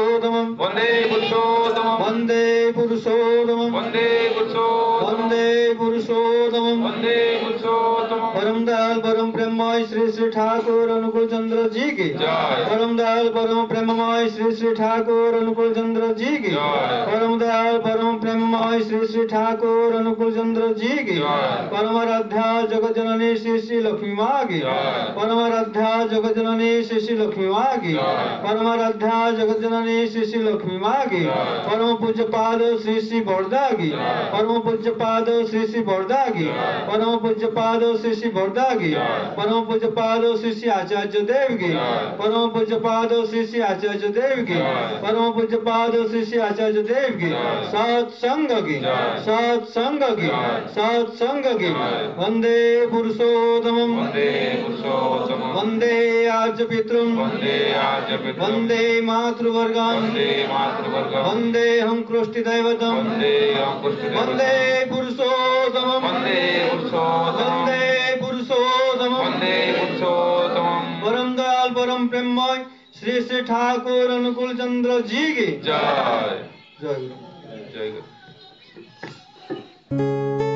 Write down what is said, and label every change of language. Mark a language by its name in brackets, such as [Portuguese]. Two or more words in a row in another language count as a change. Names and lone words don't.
[Sanskrit] पुरुषोत्तमम् वन्दे पुरुषोत्तमम् वन्दे पुरुषोत्तमम् वन्दे पुरुषोत्तमम् वन्दे पुरुषोत्तमम् वन्दे पुरुषोत्तमम् [Hindi] परम दयाल परम प्रेममय श्री श्री ठाकुर अनुकूल चंद्र जी की जय। परम दयाल परम प्रेममय श्री श्री ठाकुर अनुकूल चंद्र जी की जय। परम दयाल परम प्रेममय श्री श्री ठाकुर अनुकूल चंद्र जी की जय। परम आराध्या जगत जननी श्री श्री लक्ष्मी माँ की जय। परम आराध्या जगत जननी श्री श्री लक्ष्मी माँ की जय। परम आराध्या जगत जननी श्री श्री लक्ष्मी माँ की जय। परम पूज्य पाद श्री श्री बड़दा की जय। परम पूज्य पाद श्री श्री बड़दा की जय। परम पूज्य पाद श्री श्री बड़दा की जय। परम पूज्य पाद श्री श्री आचार्य देव की जय। परम पूज्य पाद श्री श्री आचार्य देव की जय। परम पूज्य पाद श्री श्री आचार्य देव की जय। सत्संग की जय। सत्संग की जय। सत्संग की जय। [Sanskrit] वंदे पुरुषोत्तमम् वन्दे पुरुषोत्तमम् वंदे आर्य पितृम् वन्दे आर्यपितरम् वंदे मातृवर्गान् वन्दे मातृवर्गम् वंदे हम कृष्टि दैवतम् वन्दे अंकुष्टिदेवतम् वंदे पुरुषोत्तमम् वन्दे पुरुषोत्तमम् वंदे पुरुषोत्तमम् वन्दे पुरुषोत्तमम् [Hindi] परम दयाल परम प्रेममय श्री श्री ठाकुर अनुकूल चंद्र जी की जय जय गुरु। जय गुरु।